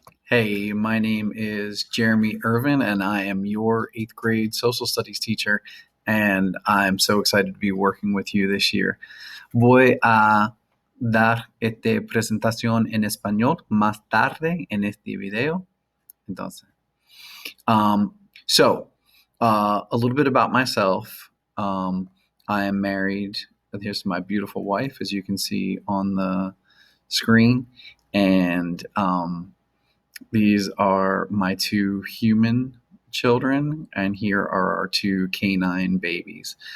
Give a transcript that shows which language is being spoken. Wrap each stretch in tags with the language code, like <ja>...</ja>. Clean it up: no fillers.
<en>Hey, my name is Jeremy Ervin, and I am your eighth grade social studies teacher, and I'm so excited to be working with you this year.</en> <es>Voy a dar esta presentación en español más tarde en este video. Entonces,</es> <en>um, so, a little bit about myself. I am married. Here's my beautiful wife, as you can see on the screen, and these are my two human children, and here are our two canine babies.</en>